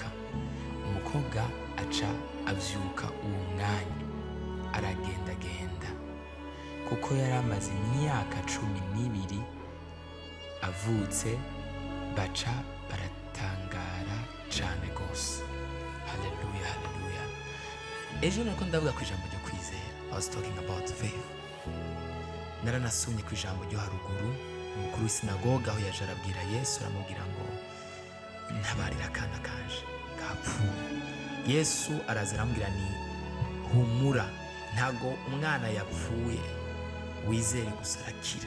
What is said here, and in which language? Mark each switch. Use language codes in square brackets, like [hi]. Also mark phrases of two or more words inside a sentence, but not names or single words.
[rn] Umukobwa aca avyuka uwo mwanya aragendagenda, kuko yari amaze imyaka 12 avutse. Baca baratangara cane gose. Haleluya, haleluya. Ejo nariko ndavuga ku ijambo ryo kwizera. [en] I was talking about faith. [rn] Naranasomye ku ijambo ryo haruguru, umukuru w'isinagoga aho yaje arabwira Yesu, aramubwira ngo ntabarira akana kanje kapfuye. Yesu araza aramubwira ni humura, ntago umwana yapfuye, wizere gusa arakira.